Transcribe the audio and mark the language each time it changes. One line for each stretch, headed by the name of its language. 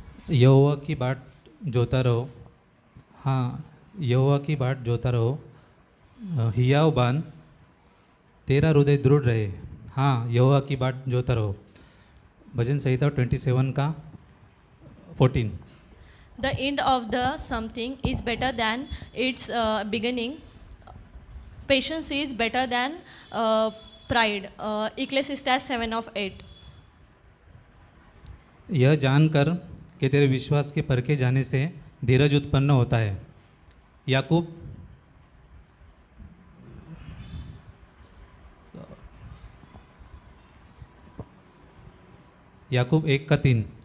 Hindi: यहोवा की बाट जोता रहो। हाँ, यहोवा की बाट जोता रहो। हियाव बान तेरा हृदय दृढ़ रहे। हाँ, यहोवा की बाट जोता रहो। भजन संहिता 27 का 14।
English: The end of the something is better than its beginning. Patience is better than pride. Ecclesiastes 7:8.
Hindi: यह जानकर कि तेरे विश्वास के परखे जाने से धीरज उत्पन्न होता है। याकूब याकूब 1:3।